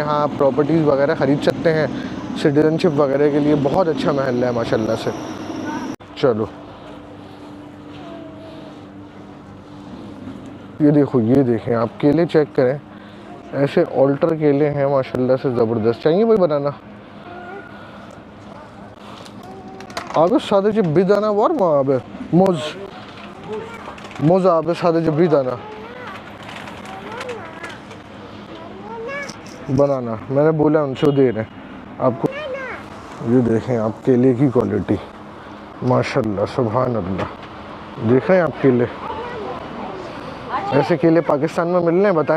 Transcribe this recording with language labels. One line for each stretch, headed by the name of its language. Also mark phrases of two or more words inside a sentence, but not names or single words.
Hindi: यहाँ आप प्रॉपर्टीज़ वगैरह ख़रीद सकते हैं सिटीजनशिप वगैरह के लिए। बहुत अच्छा महल है माशाल्लाह से। चलो ये देखो, ये देखें आप, केले चेक करें, ऐसे ऑल्टर केले हैं माशाल्लाह से ज़बरदस्त। चाहिए वही बनाना?
Turkish: Abi sadece bir tane var mı abi? Muz. Muz abi, sadece bir tane.
Hindi: बनाना मैंने बोला उनसे दे रहे हैं आपको। ये देखें आप केले की क्वालिटी,
Arabic: ماشاء الله سبحان الله.
Hindi: देख रहे हैं आप केले, ऐसे केले पाकिस्तान में मिल रहे हैं बताएं?